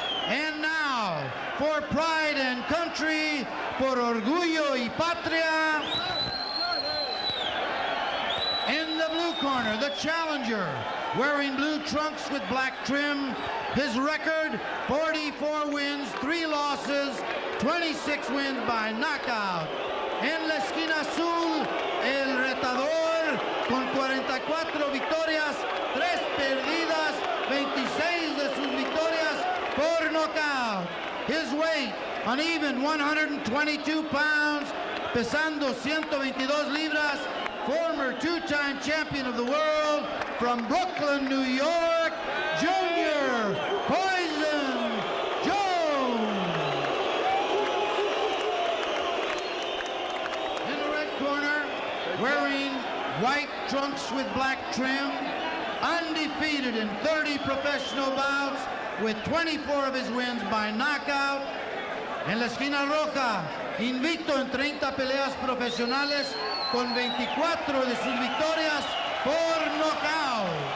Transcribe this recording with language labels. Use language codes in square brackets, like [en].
[en] And now, for pride and country, [es] por orgullo y patria, [en] in the blue corner, the challenger, wearing blue trunks with black trim. His record, 44 wins, 3 losses, 26 wins by knockout. [es] En la esquina azul, el retador con 44 victorias, 3 perdidas, 26 de sus victorias por knockout. [en] His weight, an even 122 pounds, [es] pesando 122 libras, [en] former 2-time champion of the world from Brooklyn, New York, Junior Poison Jones. In the red corner, wearing white trunks with black trim, undefeated in 30 professional bouts with 24 of his wins by knockout. [es] En la esquina roja, invicto en 30 peleas profesionales con 24 de sus victorias por knockout.